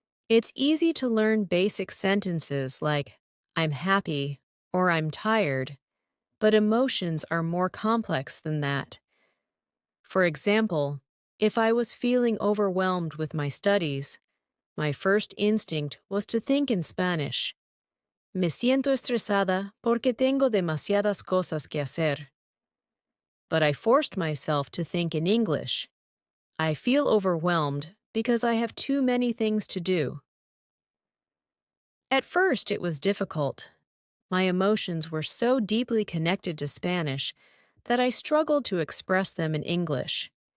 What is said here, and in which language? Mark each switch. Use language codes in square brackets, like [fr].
[en] It's easy to learn basic sentences like, I'm happy or I'm tired, but emotions are more complex than that. For example, if I was feeling overwhelmed with my studies, my first instinct was to think in Spanish. [es] Me siento estresada porque tengo demasiadas cosas que hacer. [en] But I forced myself to think in English. I feel overwhelmed because I have too many things to do. At first, it was difficult. My emotions were so deeply connected to Spanish that I struggled to express them in English.